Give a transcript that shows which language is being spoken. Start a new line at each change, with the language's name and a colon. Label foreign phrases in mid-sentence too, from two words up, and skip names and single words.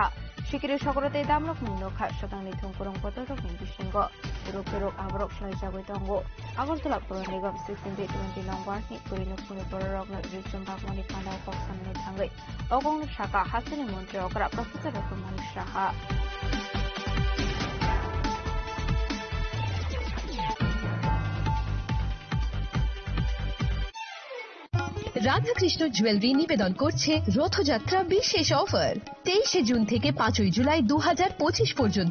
Kok Borok: Sikiri sokorate damrok munokha sugang ni thungkurung bodol rokni bisingo. Rok aborok slide jagoi tongo. Agartala Pur Nigam 16-20 number ni kurino kuni borok na rijum bagmani kanda koksan ni thangai. Ogong shaka hasini montri okra Professor Dr. Manish Saha.
Bangla: রাধাকৃষ্ণ জুয়েলারি নিবেদন করছে রথযাত্রা বিশেষ অফার 23 জুন থেকে 5 জুলাই 2025 পর্যন্ত